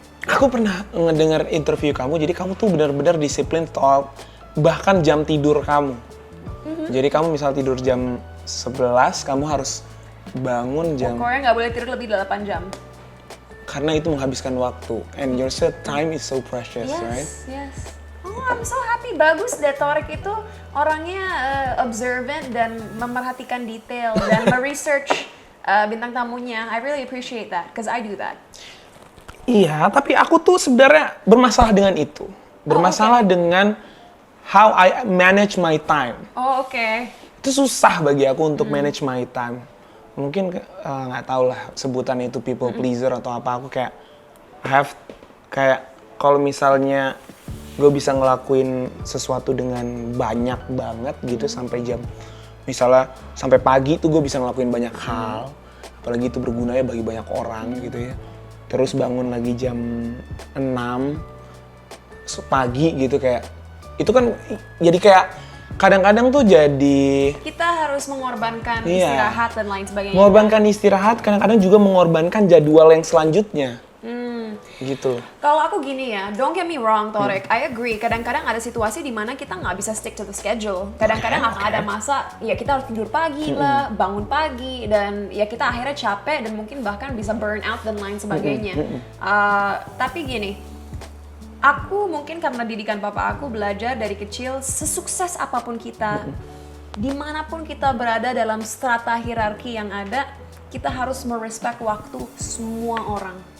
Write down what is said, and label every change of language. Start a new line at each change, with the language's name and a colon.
Indonesian: Aku pernah ngedengar interview kamu, jadi kamu tuh benar-benar disiplin soal bahkan jam tidur kamu. Jadi kamu misal tidur jam 11, kamu harus bangun jam, pokoknya nggak boleh tidur lebih 8 jam. karena itu menghabiskan waktu.
English: And your time is so precious, right? Yes. Oh, I'm so happy.
Indonesian: Bagus deh, Torik itu orangnya observant dan memerhatikan detail dan meresearch bintang tamunya.
English: I really appreciate that, because I do that.
Indonesian: Iya, tapi aku tuh sebenarnya bermasalah dengan itu. Bermasalah dengan
English: how I manage my time.
Indonesian: Oh, oke. Itu susah bagi aku untuk
English: manage my time.
Indonesian: Mungkin nggak tahu lah sebutan itu
English: people pleaser
Indonesian: atau apa. Aku kayak
English: I have
Indonesian: kayak kalau misalnya gue bisa ngelakuin sesuatu dengan banyak banget gitu sampai jam, misalnya sampai pagi tuh gue bisa ngelakuin banyak hal, apalagi itu berguna ya bagi banyak orang gitu ya. Terus bangun lagi jam 6 pagi gitu, kayak itu kan jadi kayak kadang-kadang tuh jadi Kita harus mengorbankan Iya. istirahat dan lain sebagainya. mengorbankan istirahat, kadang-kadang juga mengorbankan jadwal yang selanjutnya gitu. Kalau aku gini ya,
English: don't get me wrong Torek, I agree.
Indonesian: Kadang-kadang ada situasi di mana kita nggak bisa
English: stick to the schedule.
Indonesian: Kadang-kadang akan ada masa, ya kita harus tidur pagi lah, bangun pagi, dan ya kita akhirnya capek dan mungkin bahkan bisa burn out dan lain sebagainya. Tapi gini, aku mungkin karena didikan papa aku belajar dari kecil, sesukses apapun kita, dimanapun kita berada dalam strata hierarki yang ada, kita harus merespek waktu semua orang.